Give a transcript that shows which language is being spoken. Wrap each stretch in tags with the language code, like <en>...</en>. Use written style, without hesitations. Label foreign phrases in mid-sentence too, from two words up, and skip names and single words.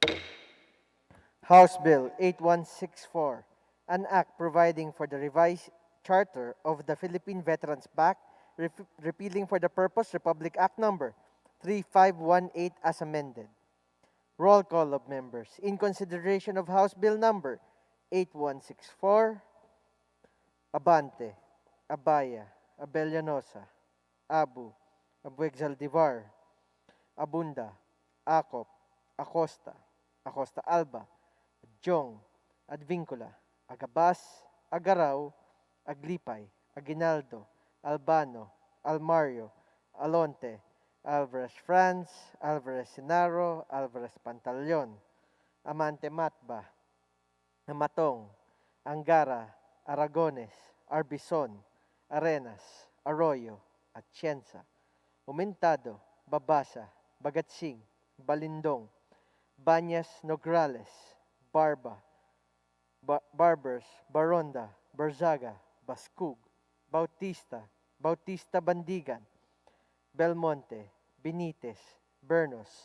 <en>House Bill 8164, an act providing for the revised charter of the Philippine Veterans Bank, repealing for the purpose Republic Act number 3518 as amended. Roll call of members. In consideration of House Bill number 8164, Abante, Abaya, Abellanosa, Abu, Abuexaldivar, Abunda, Acop, Acosta, Acosta Alba, Jong, Advincula, Agabas, Agaraw, Aglipay, Aguinaldo, Albano, Almario, Alonte, Alvarez Franz, Alvarez Sinaro, Alvarez Pantaleon, Amante Matba, Amatong, Angara, Aragones, Arbison, Arenas, Arroyo, Atienza, Umentado, Babasa, Bagatsing, Balindong, Banyas Nograles, Barba, Barbers, Baronda, Barzaga, Bascug, Bautista, Bautista Bandigan, Belmonte, Benitez, Bernos,</en>